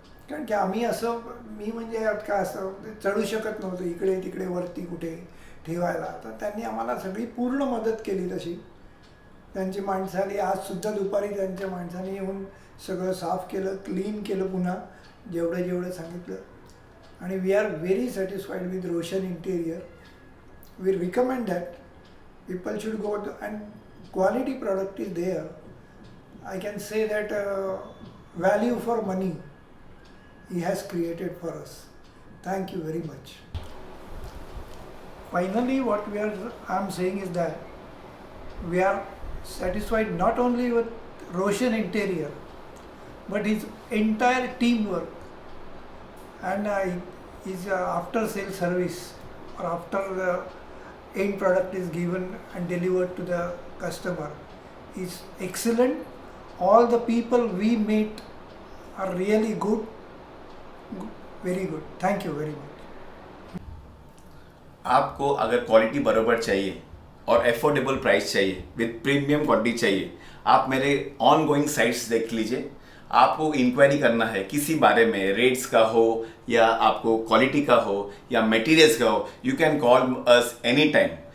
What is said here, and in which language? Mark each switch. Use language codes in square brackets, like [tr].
[mr] कारण की आम्ही असं, मी म्हणजे काय असं चढू शकत नव्हतं इकडे तिकडे वरती कुठे ठेवायला, तर त्यांनी आम्हाला सगळी पूर्ण मदत केली. तशी त्यांची माणसं आली, आजसुद्धा दुपारी त्यांच्या माणसाने येऊन सगळं साफ केलं, क्लीन केलं पुन्हा जेवढं सांगितलं. आणि [en] We are very satisfied with Roshan interior. We recommend that people should go and quality product is there. I can say that value for money he has created for us. Thank you very much. Finally, what I'm saying is that we are satisfied not only with Roshan Interior but his entire teamwork and his after sales service, or after the end product is given and delivered to the customer, is excellent. All the people we meet are really good, very good. Thank you very much. [hi] आपको अगर quality बराबर चाहिए और affordable price चाहिए [en] with premium quality [hi] चाहिए, आप मेरे on going sites देख लीजिए. आपको इंक्वायरी करना है किसी बारे में, रेट्स का हो या आपको क्वालिटी का हो या मटेरियल्स का हो, [en] You can call us any time.